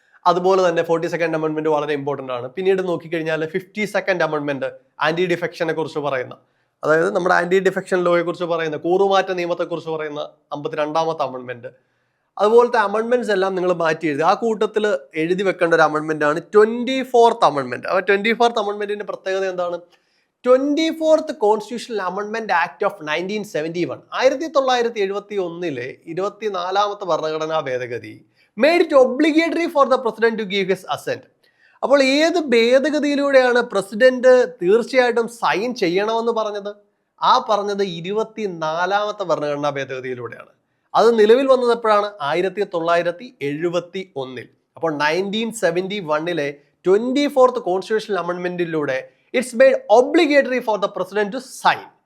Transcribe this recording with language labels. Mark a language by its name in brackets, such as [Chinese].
[Malayalam] അതുപോലെ തന്നെ 42nd amendment വളരെ ഇമ്പോർട്ടൻ്റ് ആണ്. പിന്നീട് നോക്കിക്കഴിഞ്ഞാൽ 52nd അമെൻഡ്മെന്റ് ആന്റി ഡിഫെക്ഷനെ കുറിച്ച് പറയുന്ന, അതായത് നമ്മുടെ ആന്റി ഡിഫെക്ഷൻ ലോയെ കുറിച്ച് പറയുന്ന, കൂറുമാറ്റ നിയമത്തെക്കുറിച്ച് പറയുന്ന 52ാമത്തെ അമെൻഡ്മെന്റ്. അതുപോലത്തെ അമെൻഡ്മെന്റ്സ് എല്ലാം നിങ്ങൾ മാറ്റി എഴുതി. ആ കൂട്ടത്തിൽ എഴുതി വെക്കേണ്ട ഒരു അമെൻഡ്മെന്റ് ആണ് 24th അമെൻഡ്മെന്റ്. അപ്പോൾ 24th അമെൻഡ്മെന്റിന്റെ പ്രത്യേകത എന്താണ്? [English] 24th constitutional amendment act of 1971, 1971 [Malayalam] 24ാമത്തെ ഭരണഘടനാ ഭേദഗതി [English] made it obligatory for the president to give his assent. [Malayalam] അപ്പോൾ ഏത് ഭേദഗതിയിലൂടെയാണ് പ്രസിഡന്റ് തീർച്ചയായിട്ടും സൈൻ ചെയ്യണമെന്ന് പറഞ്ഞത്? ആ പറഞ്ഞത് 24ാമത്തെ ഭരണഘടനാ ഭേദഗതിയിലൂടെയാണ്. അത് നിലവിൽ വന്നത് എപ്പോഴാണ്? 1971. അപ്പോൾ 1971 24th constitutional അമെൻഡ്മെന്റിലൂടെ [English] It's made obligatory for the president to sign.